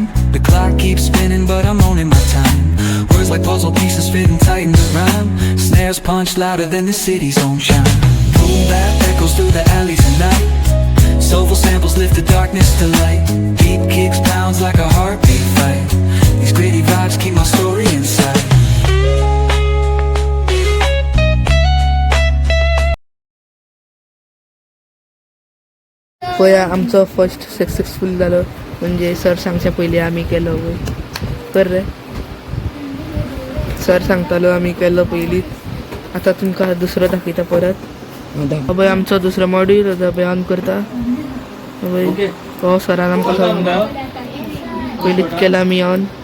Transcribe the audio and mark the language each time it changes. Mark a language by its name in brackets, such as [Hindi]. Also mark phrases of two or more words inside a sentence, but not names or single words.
[English] The clock keeps spinning but I'm owning my time. Words like puzzle pieces fitting tight in the rhyme. Snares punch louder than the city's own chime. Boom bap echoes through the alleys at night. Soulful samples lift the darkness to light. Beat kicks pounds like a heartbeat fight. These gritty vibes keep my story inside. [Marathi] होय, आमचं [English] first successful [Marathi] झालं. [Konkani] म्हणजे सर सांगच्या पयलीं आमी केलो. कर रे, सर सांगतालो आमी केलो पयलीं. आता तुमकां दुसरो दाखयता परत. पळय आमचो दुसरो मॉड्यूल पळय ऑन करता. पळय हो सरान आमकां सांगता पयलींच केला आमी ऑन.